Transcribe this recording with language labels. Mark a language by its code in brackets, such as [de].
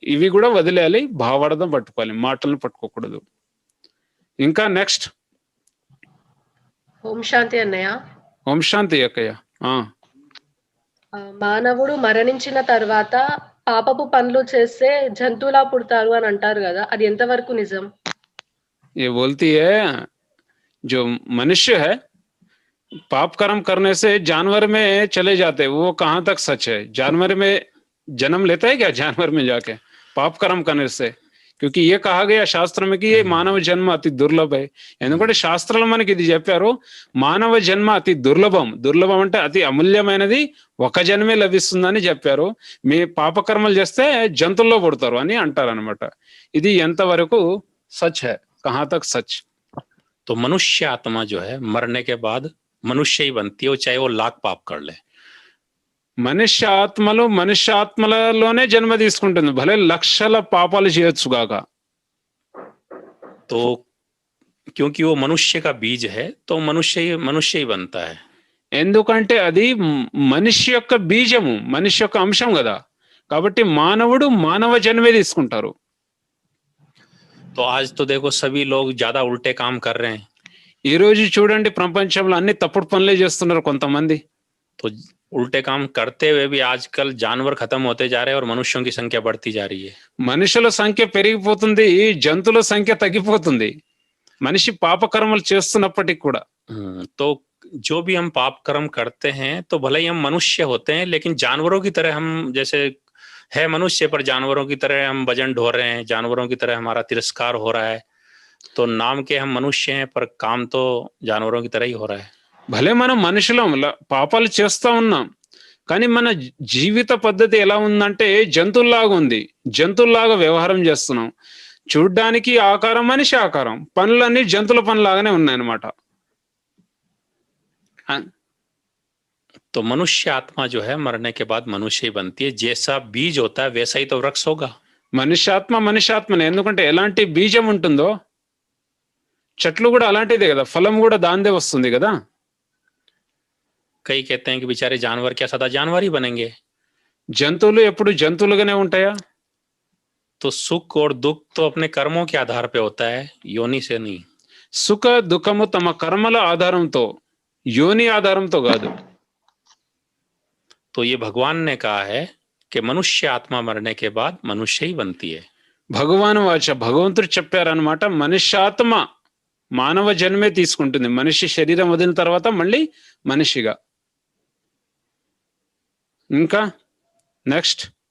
[te] ఇవి కూడా వదిలేయాలి, భావార్థం పట్టుకోవాలి, మాటలను పట్టుకోకూడదు. ఇంకా నెక్స్ట్. ఓం శాంతి అన్నయ్య. ఓం శాంతి అక్కయ్య. మానవుడు మరణించిన తర్వాత పాపపు పనులు చేస్తే జంతువులా పుడతారు అని అంటారు కదా, అది ఎంతవరకు నిజం? [hi] ये बोलती है जो मनुष्य है पाप कर्म करने से जानवर में चले जाते, वो कहाँ तक सच है? जानवर में जन्म लेता है क्या जानवर में जाके पाप कर्म करने से? क्योंकि ये कहा गया शास्त्र में कि ये मानव जन्म अति दुर्लभ है. [te] ఎందుకంటే శాస్త్రాలు మనకి ఇది చెప్పారు, మానవ జన్మ అతి దుర్లభం. దుర్లభం అంటే అతి అమూల్యమైనది, ఒక జన్మే లభిస్తుందని చెప్పారు. మీ పాపకర్మలు చేస్తే జంతువుల్లో పుడతారు అని అంటారు అనమాట. ఇది ఎంతవరకు [hi] సచ్ హై, कहाँ तक सच? तो मनुष्य आत्मा जो है मरने के बाद मनुष्य ही बनती है, वो चाहे वो लाख पाप कर ले. [te] మనుష్య ఆత్మలలోనే జన్మ తీసుకుంటుంది, భలే లక్షల పాపాలు చేయొచ్చుగాక. [hi] तो क्योंकि वो मनुष्य का बीज है तो मनुष्य ही बनता है. [te] ఎందుకంటే అది మనిషి యొక్క బీజము, మనిషి యొక్క అంశం కదా, కాబట్టి మానవుడు మానవ జన్మే తీసుకుంటారు. [hi] तो आज तो देखो सभी लोग ज्यादा उल्टे काम कर रहे हैं. [te] ఈ రోజు చూడండి ప్రపంచంలో అన్ని తప్పుడు పనులే చేస్తున్నారు కొంతమంది. [hi] तो उल्टे काम करते हुए भी आजकल जानवर खत्म होते जा रहे हैं और मनुष्यों की संख्या बढ़ती जा रही है. [te] మనుషుల సంఖ్య పెరిగిపోతుంది, జంతువుల సంఖ్య తగ్గిపోతుంది, మనిషి పాపకర్మలు చేస్తున్నప్పటికీ కూడా. [hi] तो जो भी हम पाप कर्म करते हैं तो भले ही हम मनुष्य होते हैं, लेकिन जानवरों की तरह हम, जैसे है मनुष्य पर जानवरों की तरह हम वजन ढो रहे हैं, जानवरों की तरह हमारा तिरस्कार हो रहा है. तो नाम के हम मनुष्य हैं पर काम तो जानवरों की तरह ही हो रहा है. [te] భలే మనం మనుషులం, పాపాలు చేస్తా ఉన్నాం, కానీ మన జీవిత పద్ధతి ఎలా ఉందంటే జంతువుల్లాగా ఉంది, జంతువుల్లాగా వ్యవహారం చేస్తున్నాం. చూడ్డానికి ఆకారం మనిషి ఆకారం, పనులన్నీ జంతువుల పనులాగానే ఉన్నాయన్నమాట. [hi] तो मनुष्य आत्मा जो है मरने के बाद मनुष्य ही बनती है. जैसा बीज होता है वैसा ही तो वृक्ष होगा. [te] మనుష్యాత్మనే, ఎందుకంటే ఎలాంటి బీజం ఉంటుందో చెట్లు కూడా అలాంటిదే కదా, ఫలం కూడా దాందే వస్తుంది కదా. [hi] कई कहते हैं कि बेचारे जानवर क्या सदा जानवर ही बनेंगे. [te] జంతువులు ఎప్పుడు జంతువులుగానే ఉంటాయా? [hi] तो सुख और दुख तो अपने कर्मों के आधार पे होता है, योनि से नहीं. [te] సుఖ దుఃఖము తమ కర్మల ఆధారంతో, యోని ఆధారంతో కాదు. [hi] तो ये भगवान ने कहा है कि मनुष्य आत्मा मरने के बाद मनुष्य ही बनती है. [te] భగవాన్ వాచ, భగవంతుడు చెప్పారనమాట, మనుష్యాత్మ మానవ జన్మే తీసుకుంటుంది, మనిషి శరీరం వదిలిన తర్వాత మళ్ళీ మనిషిగా. ఇంకా నెక్స్ట్.